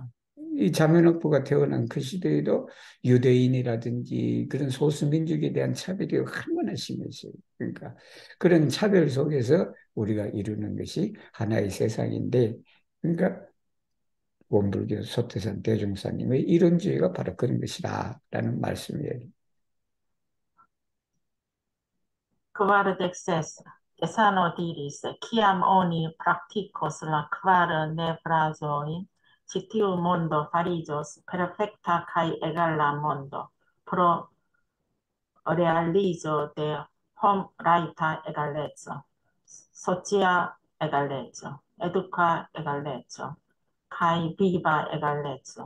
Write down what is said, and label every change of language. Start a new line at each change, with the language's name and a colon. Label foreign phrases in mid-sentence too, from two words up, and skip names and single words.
Korean: 이 자매노프가 태어난 그 시대에도 유대인이라든지 그런 소수민족에 대한 차별이 얼마나 심했어요. 그러니까 그런 차별 속에서 우리가 이루는 것이 하나의 세상인데, 그러니까 원불교 소태산 대종사님의 이론주의가 바로 그런 것이다라는 말씀이에요.
Esperanto: Kvardexes, Tesano diris, kiam oni praktikos la kvar nevrazojn, ĉi tiu mondo fariĝos perfekta kaj egala mondo, pro realizo de homrajta egaleco, socia egaleco, eduka egaleco, kaj viva egaleco.